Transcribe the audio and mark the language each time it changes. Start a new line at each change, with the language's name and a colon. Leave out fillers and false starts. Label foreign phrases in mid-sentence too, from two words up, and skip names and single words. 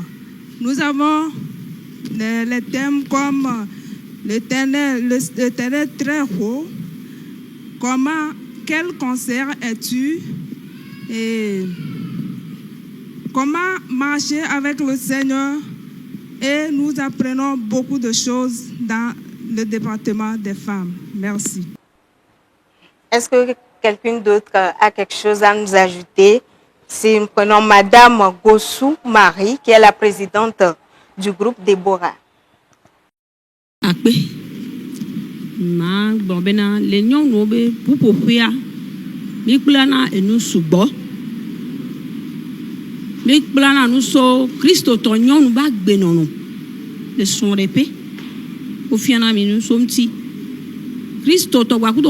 French: Nous avons les thèmes comme l'Éternel très haut, quel concert es-tu et comment marcher avec le Seigneur, et nous apprenons beaucoup de choses dans le département des femmes. Merci. Est-ce que quelqu'un d'autre a quelque chose à nous ajouter? Si nous prenons Madame Gossou Marie, qui est la présidente du groupe Déborah.
Ewe: Akpe ma gbɔbena le nyɔnuwo be ƒuƒoƒea mi kplana enu sugbɔ mi kplana nu so kristotɔ nyɔnu ba gbenɔnɔ le srɔ̃ɖeƒe wofiana mi nu so ŋuti kristotɔ gbakuto